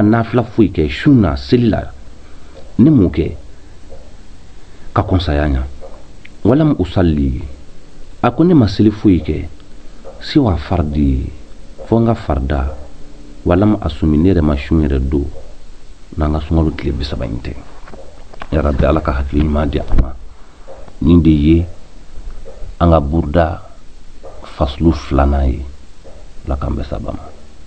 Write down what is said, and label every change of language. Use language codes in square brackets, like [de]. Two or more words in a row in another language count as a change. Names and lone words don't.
[bm] nafila foyi kɛ sun na seli la ne m'o kɛ ka kɔnsaya ɲa [ar] ولم أصلِّ [bm] a ko ne ma seli foyi kɛ siwa fardi fo n ka farida [ar] ولم أصم [bm] ne yɛrɛ ma sun yɛrɛ don n'an ka sunkalo tile 30 in tɛ [ar] يا رب [bm] ala ka hakili ɲuman di an ma nin de ye an ka burda faslu 2nan ye ala k'an bɛɛ sababa ma